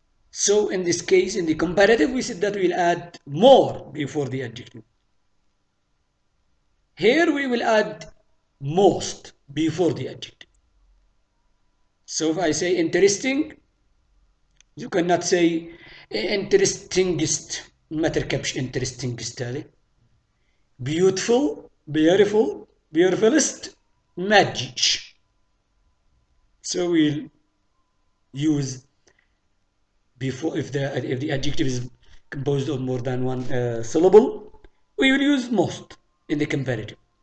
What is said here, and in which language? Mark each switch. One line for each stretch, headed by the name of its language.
English: So in this case, in the comparative, we said that we'll add more before the adjective. Here we will add most before the adjective. So if I say interesting, you cannot say interestingest.
Arabic: ما تركبش
English: interestingest
Arabic: هذه.
English: Beautiful, beautiful, beautifulest,
Arabic: ما تجيش.
English: So we'll use before if the adjective is composed of more than one syllable, we will use most in the comparative.